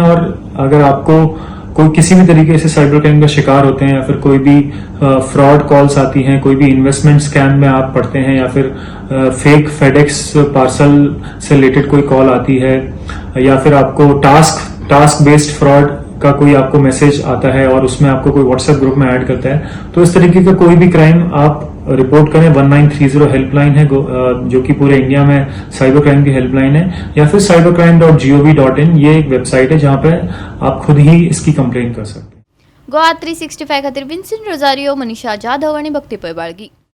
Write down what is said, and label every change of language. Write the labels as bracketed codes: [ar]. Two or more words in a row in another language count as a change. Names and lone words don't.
[hi] और अगर आपको कोई किसी भी तरीके से [en] cyber crime [hi] का शिकार होते हैं या फिर कोई भी [en] fraud calls [hi] आती हैं, कोई भी [en] investment scam [hi] में आप पड़ते हैं या फिर [en] fake FedEx parcel [hi] से रिलेटेड कोई कॉल आती है या फिर आपको [en] task based fraud [hi] का कोई आपको मैसेज आता है और उसमें आपको कोई [en] WhatsApp group [hi] में ऐड करता है, तो इस तरीके का कोई भी क्राइम आप रिपोर्ट करें. 1930 हेल्पलाइन है जो कि पूरे इंडिया में [en] cyber crime [hi] की हेल्पलाइन है, या फिर cybercrime.gov.in ये एक वेबसाइट है जहां पे आप खुद ही इसकी कंप्लेन कर सकते हैं. [kok] गोवा 365 खातीर विन्सेंट रोजारियो, मनीषा जाधव आणि भक्ती पैबाळगी.